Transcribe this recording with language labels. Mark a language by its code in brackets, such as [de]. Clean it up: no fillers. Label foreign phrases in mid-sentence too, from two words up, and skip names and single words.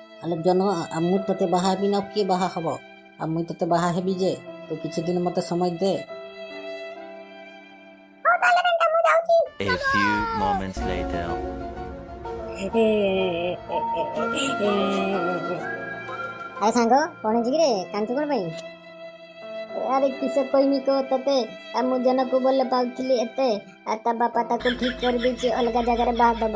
[or] ହେଲେ ଜନ ମୁଁ ତୋତେ ବାହା ହେବି ନା କିଏ ବାହା ହବ? ଆଉ ମୁଇଁ ତୋତେ ବାହା ହେବି ଯେ ତୁ କିଛି ଦିନ ମତେ ସମୟ ଦେ। [en] A few moments later. [or] ଆରେ ସାଙ୍ଗ କଣ ହେଇଛି କିରେ କାଞ୍ଚୁ କଣ ପାଇଁ? ଆରେ କିସ କହିମି କହ ତତେ ମୁଁ ଜଣକୁ ଭଲ ପାଉଥିଲି ଏତେ ତା ବାପା ତାକୁ ଠିକ କରିଦେଇଛି ଅଲଗା ଜାଗାରେ ବାହା ଦବ।